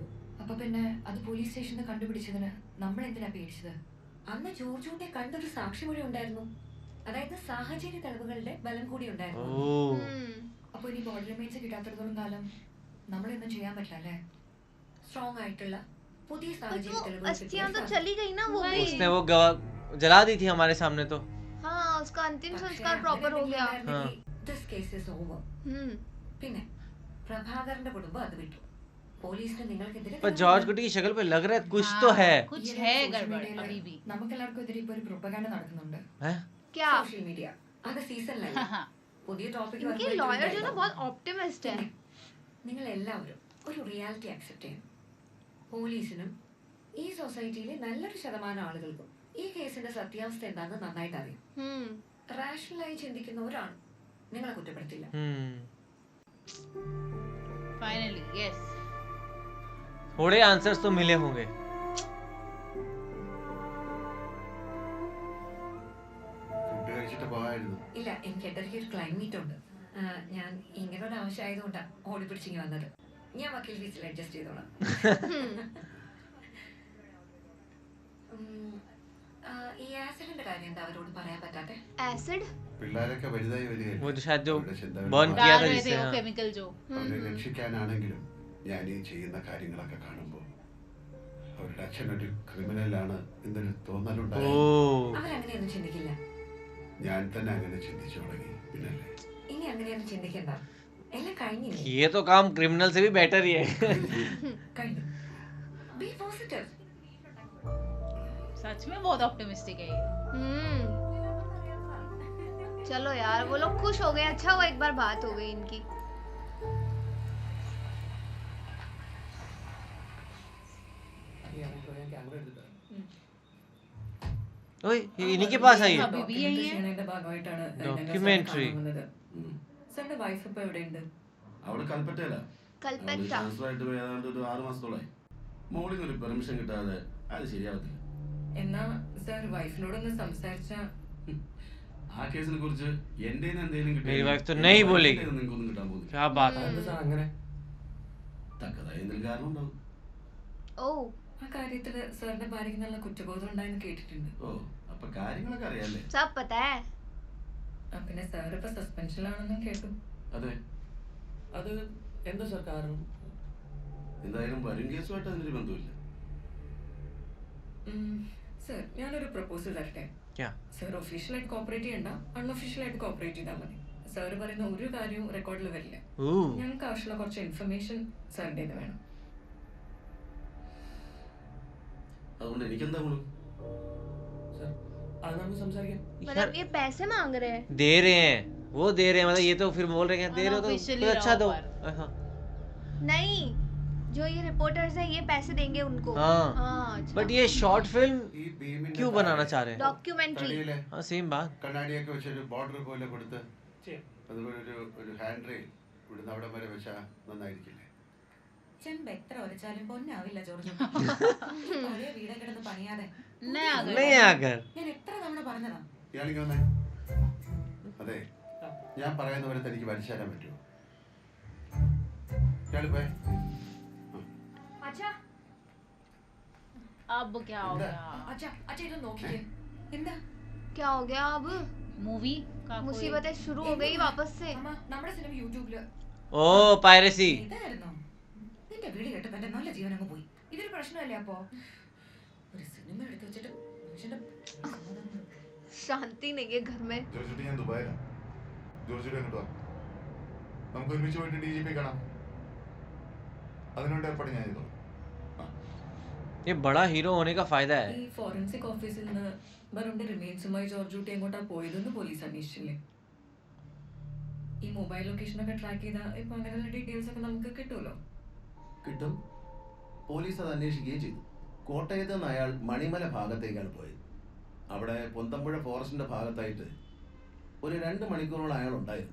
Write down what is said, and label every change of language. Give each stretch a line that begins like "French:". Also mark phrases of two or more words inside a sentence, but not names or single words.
Malayalam: അപ്പൊ പിന്നെ അത് പോലീസ് സ്റ്റേഷനിൽ കണ്ടുപിടിച്ചതിന് നമ്മൾ എന്തിനാ പേടിച്ചത്? അന്ന് ജോർജുവിന്റെ കണ്ടൊരു സാക്ഷിമൊഴി ഉണ്ടായിരുന്നു. അതായത് സാഹചര്യ തെളിവുകളുടെ ബലം കൂടി ഉണ്ടായിരുന്നു. അപ്പൊ ഇനി
English: body remains
Malayalam: കിട്ടാത്തിടത്തോളം കാലം നമ്മളൊന്നും ചെയ്യാൻ പറ്റില്ല അല്ലേ? സ്ട്രോങ് ആയിട്ടുള്ള പുതിയ
Hindi: पर
Malayalam: സാഹചര്യ
Hindi: वो
Malayalam: തെളിവുകൾ
Hindi: अस्थियां तो चली गई ना, वो भी. उसने वो जला दी थी हमारे सामने तो. हाँ, उसका अंतिम संस्कार प्रॉपर हो गया.
English: This case is over.
Malayalam: പിന്നെ പ്രഭാകരന്റെ കുടുംബം അത് വിട്ടു. പോലീസിന് നിങ്ങൾക്കെതിരെ
Hindi: पर जॉर्ज कुटी की शक्ल पे लग रहा है कुछ तो है. कुछ है गड़बड़ अभी भी.
Malayalam: നമുക്കെല്ലാവർക്കും എതിരെ ഇപ്പൊ ഒരു പ്രൊപ്പഗാൻഡ നടക്കുന്നുണ്ട്.
Hindi: हैं? क्या?
English: social media
Malayalam: അത് സീസണിലല്ല. പുതിയ ടോപ്പിക്
Hindi: इनके लॉयर जो ना बहुत ऑप्टिमिस्ट है.
Malayalam: നിങ്ങൾ എല്ലാവരും ഒരു
English: reality accept
Malayalam: ചെയ്യണം. പോലീസിനും ഈ സൊസൈറ്റിയിലെ നല്ലൊരു ശതമാനം ആളുകൾക്കും ഈ കേസിന്റെ സത്യാവസ്ഥ എന്താണെന്ന് നന്നായിട്ട് അറിയാം. റാഷണലായി ചിന്തിക്കുന്ന ഒരാൾ നിങ്ങളെ കുറ്റപ്പെടുത്തില്ല.
English: Finally, yes.
Hindi: थोड़े आंसर्स तो मिले होंगे.
Malayalam: ഫുഡ് കഴിച്ചിട്ട് പോകായിരുന്നു. ഇല്ല, എനിക്ക് 8:30 ഒരു ക്ലൈൻറ്റ് ഉണ്ട്. ഞാൻ ഇങ്ങനെ ഒരു ആവശ്യം ആയതുകൊണ്ടാണ് ഓടി പിടിച്ചിങ്ങി വന്നത്. ഞാൻ വക്കീൽ ഫീസിൽ അഡ്ജസ്റ്റ് ചെയ്തോളാം. ഈ ആസിഡിന്റെ കാര്യം എന്താ അവരോട് പറയാൻ പറ്റാത്തെ?
Hindi: एसिड?
Malayalam: പിള്ളേരൊക്കെ വലുതായി വരികയല്ലേ.
Hindi: वो जो शायद जो
Malayalam: അവരുടെ ചിന്തകൾ
Hindi: बर्न किया डाल था रहे थे जिससे वो हाँ. केमिकल जो.
Malayalam: അവരെ രക്ഷിക്കാനാണെങ്കിലും ഞാൻ ഈ ചെയ്യുന്ന കാര്യങ്ങളൊക്കെ കാണുമ്പോൾ അവരുടെ അച്ഛനൊരു ക്രിമിനലാണ് എന്നൊരു തോന്നലുണ്ടായി. അവരങ്ങനെയൊന്നും ചിന്തിക്കില്ല. ഞാൻ തന്നെ അങ്ങനെ ചിന്തിച്ചു തുടങ്ങി. പിന്നല്ലേ ഇനി അങ്ങനെയൊന്നും ചിന്തിക്കണ്ട. എല്ലാം കഴിഞ്ഞില്ലേ?
Hindi: ये तो काम क्रिमिनल से भी बेटर ही है.
Malayalam: കഴിഞ്ഞു.
English: be positive.
Hindi: सच में बहुत ऑप्टिमिस्टिक है ये. चलो यार वो लोग खुश हो गए, अच्छा हुआ एक बार बात हो गई इनकी. ओए ये इन्हीं के पास आई है. अभी भी यही है.
Malayalam: ചെയ്യണതിന്റെ ഭാഗമായിട്ടാണ് Documentary. സാറിന്റെ വൈഫ് ഇപ്പൊ എവിടെയുണ്ട്? അവിടെ കൽപ്പറ്റയില कलपत्ता. ട്രാൻസ്ഫർ ആയിട്ട് പോയി ഏതാണ്ട് ഒരു 6 മാസത്തോളായി. മോളിൽ ഒരു പെർമിഷൻ കിട്ടാതെ അത് ശരിയാവത്തില്ല. എന്നാ സാർ വൈഫിനോടൊന്ന് സംസാരിച്ച ആ കേസിനെ കുറിച്ച് എന്റെ എന്തെങ്കിലും
Hindi: मेरी wife तो नहीं बोलेगी.
Malayalam: നിങ്ങൾക്കൊന്നും കിട്ടാൻ പോകുന്നില്ല.
Hindi: क्या बात है.
Malayalam: അങ്ങനെ തക്കതായ എന്തെങ്കിലും കാരണം ഉണ്ടാവും. ओ ആ കാര്യത്തില് സാറിന്റെ ഭാര്യയ്ക്ക് നല്ല കുറ്റബോധം ഉണ്ടായെന്ന് കേട്ടിട്ടുണ്ട്. ഓ അപ്പൊ കാര്യങ്ങളൊക്കെ അറിയാല്ലേ?
Hindi: सब पता है.
Malayalam: പിന്നെ സാർ ഇപ്പൊ സസ്പെൻഷനിലാണെന്നും കേട്ടു. അതെ. അത് എന്താ സാർ കാരണം? എന്തായാലും വരും കേസുമായിട്ട് അതിനൊരു ബന്ധമില്ല. സാർ ഞാനൊരു പ്രപ്പോസൽ തരട്ടെ.
Hindi: क्या?
Malayalam: സാർ ഒഫീഷ്യലായിട്ട് കോപ്പറേറ്റ് ചെയ്യണ്ട, അൺഒഫീഷ്യലായിട്ട് കോപ്പറേറ്റ് ചെയ്താൽ മതി. സാർ പറയുന്ന ഒരു കാര്യവും റെക്കോർഡിൽ വരില്ല. ഞങ്ങൾക്ക് ആവശ്യമുള്ള കുറച്ച് ഇൻഫർമേഷൻ സാറിൻ്റെ വേണം. അതുകൊണ്ട് എനിക്കെന്താ ഗുണം? സാർ അത് നമുക്ക് സംസാരിക്കാം.
Hindi: मतलब ये पैसे मांग रहे हैं. दे रहे हैं, वो दे रहे हैं, मतलब ये तो फिर बोल रहे हैं दे रहे हो तो Unofficially कुछ अच्छा दो. रहो हाँ. नहीं, जो ये रिपोर्टर्स हैं ये पैसे देंगे उनको. हाँ. अच्छा. बट ये
English: short film
Malayalam: ഈ ഭീമിന്റെ
Hindi: क्यों बनाना चाह रहे हैं? डॉक्यूमेंट्री.
Malayalam: തടിയിലെ
Hindi: हाँ सेम बात.
Malayalam: കണ്ണാടിയൊക്കെ വെച്ചൊരു ബോർഡർ പോലെ കൊടുത്ത് ചെയ്യാം. അതുപോലെ ഒരു ഹാൻഡ് റെയിൽ ഇവിടുന്ന് അവിടെ വരെ വെച്ചാൽ നന്നായിരിക്കില്ലേ? ചെമ്പ് എത്ര ഒരച്ചാലും പൊന്നാവില്ല ജോർജ്. പഴയ വീടെ കിടന്ന് പണിയാതെ.
Hindi: नया घर. नहीं आकर.
Malayalam: ഞാൻ എത്ര തവണ പറഞ്ഞതാ. ഇയാളിങ്ങ് വന്നേ. അതെ, ഞാൻ പറയുന്ന പോലെ തനിക്ക് വലിച്ചു തരാൻ പറ്റുമോ? ഇയാള് പോയെ. അച്ഛാ
Hindi: अब क्या हो गया?
Malayalam: അച്ഛാ അച്ഛാ ഇത് നോക്കിയേ. എന്താ
Hindi: क्या हो गया अब? मूवी का कोई मुसीबतें शुरू हो गई वापस से.
Malayalam: അമ്മ നമ്മുടെ സിനിമ യൂട്യൂബില്
Hindi: ओ पायरेसी.
Malayalam: ഇതായിരുന്നോ? നിന്റെ വീട് കേട്ടപ്പോ എന്റെ നല്ല ജീവൻ അങ്ങ് പോയി. ഇതൊരു പ്രശ്നമല്ലേ അപ്പോ? ഒരു സിനിമ എടുത്ത് വെച്ചിട്ട് മനുഷ്യന്റെ
Hindi: शांति नहीं है घर में.
Malayalam: ജോർജുട്ടി ഞാൻ ദുബായിലാണ്. ജോർജുട്ടി അങ്ങോട്ട് വാ, നമുക്ക് ഒരുമിച്ച് പോയിട്ട് DGP കാണാം. അതിനുവേണ്ടി ഏർപ്പാട് ഞാൻ ചെയ്തോളാം.
Hindi: ये बड़ा हीरो होने का फायदा है.
Malayalam: ഈ ഫോറൻസിക് ഓഫീസിൽ നിന്ന് വരുണിന്റെ റിമെയിൻസുമായി ജോർജ് കുട്ടി എങ്ങോട്ടാ പോയതെന്ന് പോലീസ് അന്വേഷിച്ചില്ലേ? ഈ
English: mobile location
Malayalam: ഒക്കെ ട്രാക്ക് ചെയ്താൽ ഇപ്പൊ അങ്ങനെയുള്ള ഡീറ്റെയിൽസ് ഒക്കെ നമുക്ക് കിട്ടുമല്ലോ. കിട്ടും. പോലീസ് അത് അന്വേഷിക്കുകയും ചെയ്തു. കോട്ടയത്ത് നിന്ന് അയാൾ മണിമല ഭാഗത്തേക്കാണ് പോയത്. അവിടെ പൊന്തമ്പുഴ ഫോറസ്റ്റിന്റെ ഭാഗത്തായിട്ട് ഒരു 2 മണിക്കൂറോളം അയാൾ ഉണ്ടായിരുന്നു.